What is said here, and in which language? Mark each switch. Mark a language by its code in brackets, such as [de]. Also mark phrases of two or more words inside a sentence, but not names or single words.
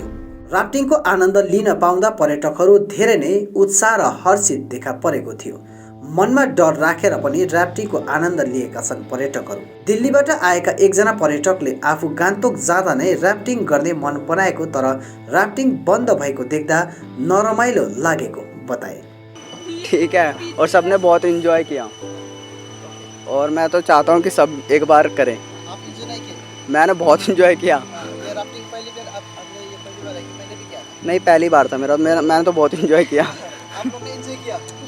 [ne] राफ्टिङको आनन्द लिन पाउँदा पर्यटकहरू धेरै नै उत्साह र हर्षित देखा परेको थियो। मनमा डर राखेर पनि राफ्टिङको आनन्द लिएका छन् पर्यटकहरू। दिल्लीबाट आएका एकजना पर्यटकले आफू गान्तोक जाँदा नै राफ्टिङ गर्ने मन बनाएको, तर राफ्टिङ बन्द भएको देख्दा नरमाइलो लागेको बताए। [hi] ठीक है, और सबने बहुत एंजॉय किया और मैं तो चाहता हूँ कि सब एक बार करें। आप एंजॉय नहीं किए? मैंने बहुत एंजॉय किया। ये राफ्टिंग पहली बार आपने ये पहली बार है कि पहले भी किया था? नहीं, पहली बार था मैंने तो बहुत एंजॉय किया। आप लोग ने एंजॉय किया?